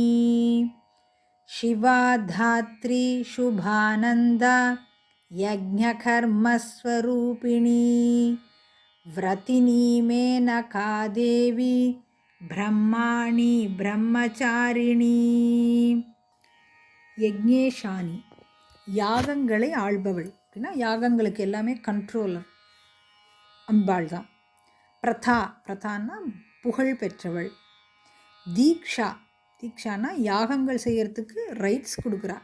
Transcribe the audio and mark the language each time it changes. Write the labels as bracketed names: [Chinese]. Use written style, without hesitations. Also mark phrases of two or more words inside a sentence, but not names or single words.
[Sanskrit] शिवा धात्री शुभानंदा यज्ञकर्मस्वरूपिणी व्रतिनी मेनका देवी ब्रह्माणी ब्रह्मचारिणी. [Tamil] யக்ஞேஷானி, யாகங்களை ஆள்பவள் அப்படின்னா யாகங்களுக்கு எல்லாமே கண்ட்ரோலர் அம்பாள் தான். பிரதா, பிரதான்னா புகழ் பெற்றவள். தீக்ஷா, தீக்ஷானா யாகங்கள் செய்கிறதுக்கு ரைட்ஸ் கொடுக்குறா.